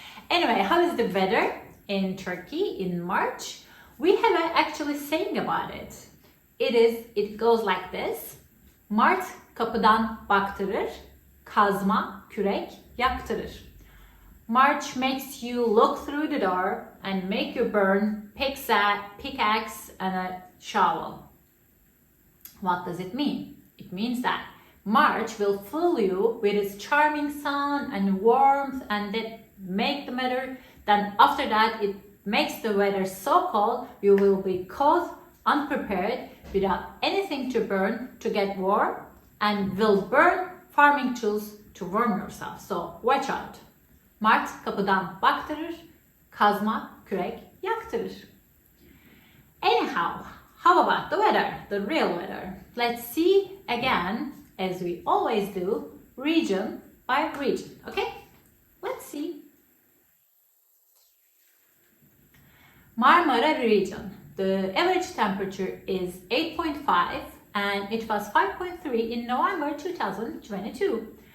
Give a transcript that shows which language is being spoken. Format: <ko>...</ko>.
<en>Anyway, how is the weather in Turkey in March? We have actually saying about it. It goes like this.</en> <tr>Mart kapıdan baktırır, kazma kürek yaktırır.</tr> <en>March makes you look through the door and make you burn pickaxe and a shovel. What does it mean? It means that March will fill you with its charming sun and warmth, and that make the weather. Then after that, it makes the weather so cold you will be caught unprepared without anything to burn to get warm, and will burn farming tools to warm yourself. So watch out.</en> <tr>Mart kapıdan baktırır, kazma kürek yaktırır.</tr> <en>Anyhow, how about the weather, the real weather? Let's see again, as we always do, region by region, okay? Let's see. Marmara region. The average temperature is 8.5 and it was 5.3 in November 2022.</en>